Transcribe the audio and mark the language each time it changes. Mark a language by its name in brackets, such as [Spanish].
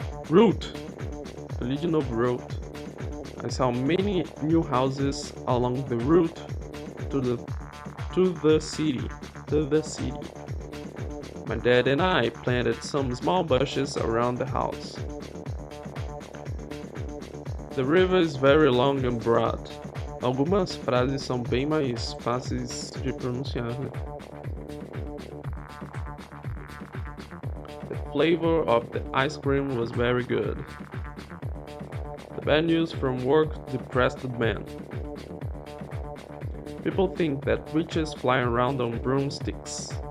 [English] Religion of road. I saw many new houses along the route to the city. My dad and I planted some small bushes around the house. The river is very long and broad. [Portuguese] Algumas frases são bem mais fáceis de pronunciar, né? [English] The flavor of the ice cream was very good. The bad news from work depressed the man. People think that witches fly around on broomsticks.